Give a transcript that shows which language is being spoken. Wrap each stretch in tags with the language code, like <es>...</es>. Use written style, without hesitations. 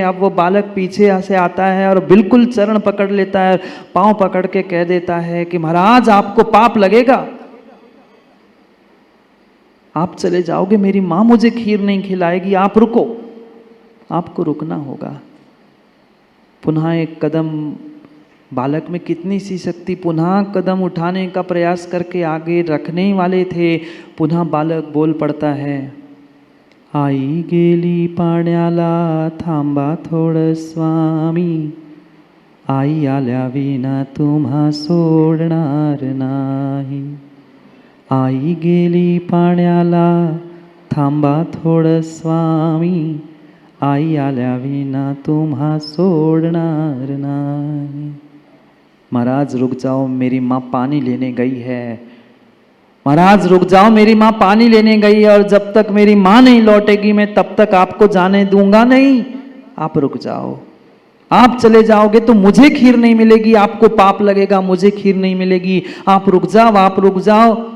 <hi>अब वो बालक पीछे से आता है और बिल्कुल चरण पकड़ लेता है, पांव पकड़ के कह देता है कि महाराज आपको पाप लगेगा, आप चले जाओगे, मेरी माँ मुझे खीर नहीं खिलाएगी, आप रुको, आपको रुकना होगा। पुनः एक कदम, बालक में कितनी सी शक्ति, पुनः कदम उठाने का प्रयास करके आगे रखने वाले थे। पुनः बालक बोल पड़ता है,</hi> <mr>आई गेली पाण्याला थांबा थोडं स्वामी, आई आल्या विना तुम्हा सोडणार नाही। आई गेली पाण्याला थांबा थोडं स्वामी, आई आल्या विना तुम्हा सोडणार नाही।</mr> <hi>महाराज रुक जाओ, मेरी माँ पानी लेने गई है, महाराज रुक जाओ, मेरी माँ पानी लेने गई है, और जब तक मेरी माँ नहीं लौटेगी मैं तब तक आपको जाने दूंगा नहीं। आप रुक जाओ, आप चले जाओगे तो मुझे खीर नहीं मिलेगी, आपको पाप लगेगा, मुझे खीर नहीं मिलेगी, आप रुक जाओ, आप रुक जाओ।</hi>